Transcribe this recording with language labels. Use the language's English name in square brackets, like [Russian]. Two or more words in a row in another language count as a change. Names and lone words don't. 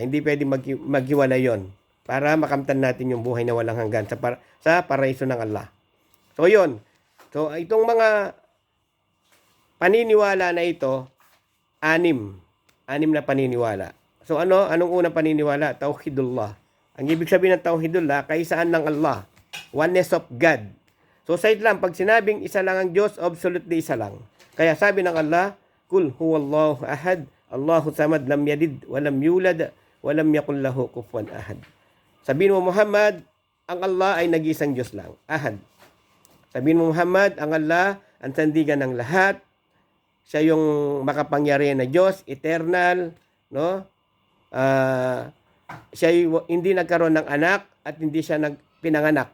[Filipino] Hindi pwede maghiwalay yon para makamtan natin yung buhay na walang hanggan sa paraiso ng Allah. So, yun. So, itong mga paniniwala na ito, anim na paniniwala. So anong unang paniniwala? Tauhidullah. Ang ibig sabihin ng Tauhidullah, kaisaan ng Allah. [English] Oneness of God. [Filipino] So sa Islam, pag sinabing isa lang ang Diyos, absolutely isa lang. Kaya sabi ng Allah, [Arabic] قل هو الله أحد الله الصمد لم يلد ولم يولد ولم يكن له كفوا أحد. [Filipino] Sabihin mo Muhammad, ang Allah ay nag-isang Diyos lang. Ahad. Sabihin mo Muhammad, ang Allah, ang sandigan ng lahat. Siya yung makapangyarihan na Diyos, eternal, no? siya hindi nagkaroon ng anak at hindi siya pinanganak.